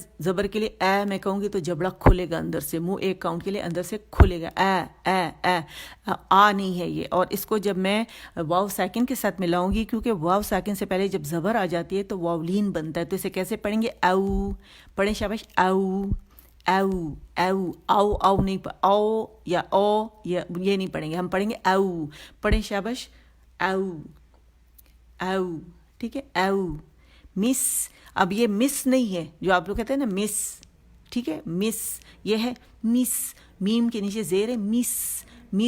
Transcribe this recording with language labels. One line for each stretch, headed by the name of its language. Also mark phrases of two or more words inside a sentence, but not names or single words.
Urdu: زبر کے لیے اے میں کہوں گی تو جبڑا کھلے گا اندر سے, منہ ایک کاؤنٹ کے لیے اندر سے کھلے گا, اے اے اے, آ نہیں ہے یہ. اور اس کو جب میں واو ساکن کے ساتھ ملاؤں گی, کیونکہ واو ساکن سے پہلے جب زبر آ جاتی ہے تو واولین بنتا ہے, تو اسے کیسے پڑھیں گے؟ او. پڑھیں شاباش, او او او او او نہیں, او یا او یا یہ نہیں پڑھیں گے, ہم پڑھیں گے او. پڑھیں شاباش, او او, ٹھیک ہے. او. مس, اب یہ مس نہیں ہے جو آپ لوگ کہتے ہیں نا مس, ٹھیک ہے. مس یہ ہے مس, میم کے نیچے زیر ہے, مس مس.